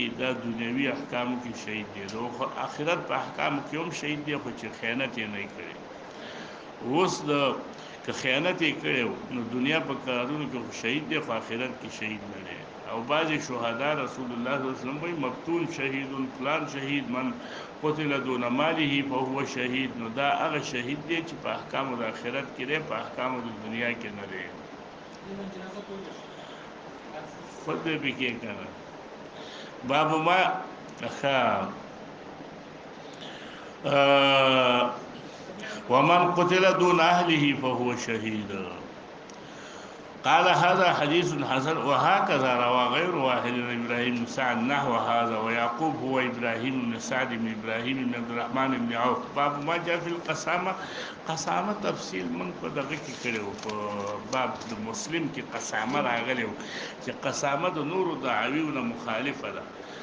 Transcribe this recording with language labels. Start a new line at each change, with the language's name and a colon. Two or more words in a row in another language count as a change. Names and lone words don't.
Pashto: دا دنیوي احکامو کې شهید دی. د آخرت په احکامو کې هم شهید دی، خو چې خیانت یې نه کړی. اوس که خیانت یې کړی نو دنیا په کارونو کې خو شهید دی، خو آخرت کې شهید نه دی. او بعضې شهدا رسول الله
Arabic: صلی الله علیه وسلم
Pashto: وایي
Arabic: مقتول شهید فلان شهید من قتل دون ماله فهو شهید.
Pashto: نو دا هغه شهید دی چې په احکامو د آخرت کې دی، په احکامو د دنیا کې نه دی.
Arabic: خود به بکی کنه باب ما ومن قتل دون اهله فهو شهيد. قال هذا حديث حسن وهكذا روى غير واحد من ابراهيم بن سعد نحو هذا ويعقوب هو ابراهيم بن سعد بن ابراهيم بن عبد الرحمن بن عوف. باب ما جاء في القسامه.
Pashto: قسامه تفصیل من په دغه کې کړو، په باب د مسلم کې قسامه راغلی چې قسامه د نورو دعاویو نه مخالفه ده.